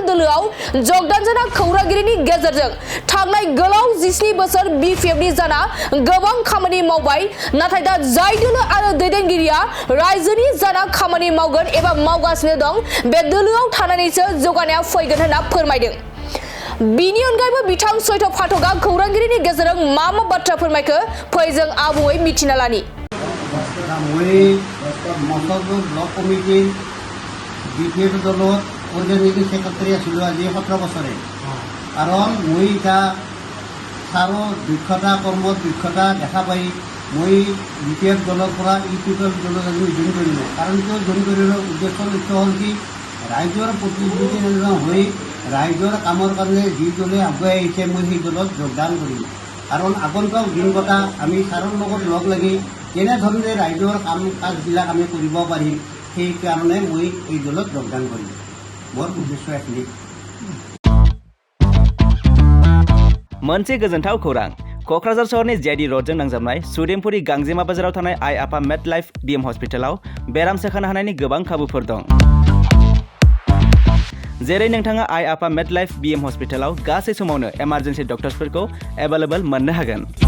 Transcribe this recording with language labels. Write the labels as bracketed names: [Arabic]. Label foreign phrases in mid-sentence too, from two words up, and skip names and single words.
[Bodo] दोलोआव जगदान जाना खौरांगिरिनि गेजेरजों थांनाय गोलाव 17 बोसोर BPF नि जाना गोबां खामानि मावबाय नाथाय दा जाय दोलो आरो दैदेनगिरिया रायजोनि जाना खामानि मावगोन एबा मावगासिनो दं बे दोलोआव थानानैसो जौगानाया फैगोन होनना फोरमायदों बिनि अनगायैबो बिथां सैथ फाटकआ खौरांगिरिनि गेजेरजों मा बाथ्रा फोरमायखो फै जों आबुङै मिथिना लानि [Assamese] मुसलपुर ब्लक कमिटी BPF दलत [English] organizing secretary [Assamese] आছিলো আজি 17 বছৰে কাৰণ মই এটা সাৰো দক্ষতা কৰ্মত দক্ষতা দেখা পাই মই BPF দলৰ পৰা UPPL দলত জইন কৰিলো কাৰণ কিয় জইন কৰিলো উদ্দেশ্য লক্ষ্য হ'ল কি ৰাইজৰ প্ৰতিনিধি হৈ ৰাইজৰ কামৰ কাৰণে যি দলে আগুৱাই আহিছে মই সেই দলত যোগদান কৰিম কাৰণ আগন্তুক দিনকেইটা আমি সাৰৰ লগত লগ লাগি কেনেধৰণে ৰাইজৰ কাম কাজবিলাক আমি কৰিব পাৰিম সেই কাৰণে মই এই দলত যোগদান কৰিম মোৰ উদ্দেশ্য এখিনি [Bodo] मोनसे गोजोनथाव खौरां क'क्राझार सहरनि JD र'डजों नांजाबनाय सुदेमपुरी गांजेमा बाजाराव थानाय आइ आफा मेड लाइफ BM हस्पिटालाव बेराम सोखानो हानायनि गोबां खाबुफोर दं जेरै नोंथाङा आइ आफा मेड लाइफ BM हस्पिटालाव गासै समावनो [English] emergency doctors [Bodo] एभेलेबल मोननो हागोन